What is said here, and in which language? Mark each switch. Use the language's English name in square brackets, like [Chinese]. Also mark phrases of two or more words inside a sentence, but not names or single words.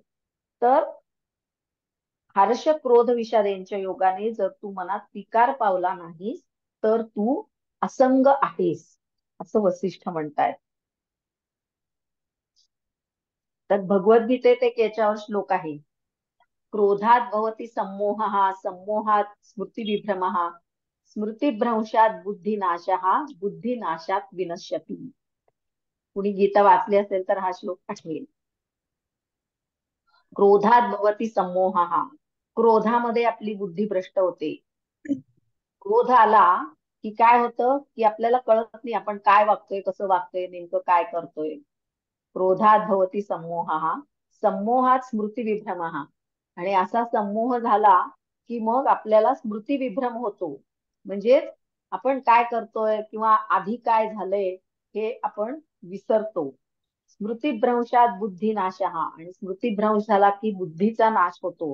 [Marathi] तर हर्ष क्रोध विषाद यांच्या योगाने जर तू मनात विकार पावला नाहीस तर तू असंग आहेस, असं वसिष्ठ म्हणतायत. तर भगवद्गीतेत एक याच्यावर श्लोक आहे, [Sanskrit] क्रोधात भवती सम्मोहः सम्मोहात स्मृतिविभ्रमः स्मृतिभ्रंशात बुद्धिनाशः बुद्धिनाशात विनश्यति. [Marathi] कुणी गीता वाचली असेल तर हा श्लोक आठवेल. [Sanskrit] क्रोधात भवती सम्मोहः, [Marathi] क्रोधामध्ये आपली बुद्धी भ्रष्ट होते. क्रोध आला की काय होतं की आपल्याला कळत नाही आपण काय वागतोय, कसं वागतोय, नेमकं काय करतोय. [Sanskrit] क्रोधात भवती सम्मोहः सम्मोहात स्मृतिविभ्रमः, [Marathi] आणि असा संमोह झाला की मग आपल्याला स्मृतिविभ्रम होतो. म्हणजे आपण काय करतोय किंवा आधी काय झालंय हे आपण विसरतो. [Sanskrit] स्मृतिभ्रंशात बुद्धिनाशः, [Marathi] आणि स्मृतिभ्रंश झाला की बुद्धीचा नाश होतो.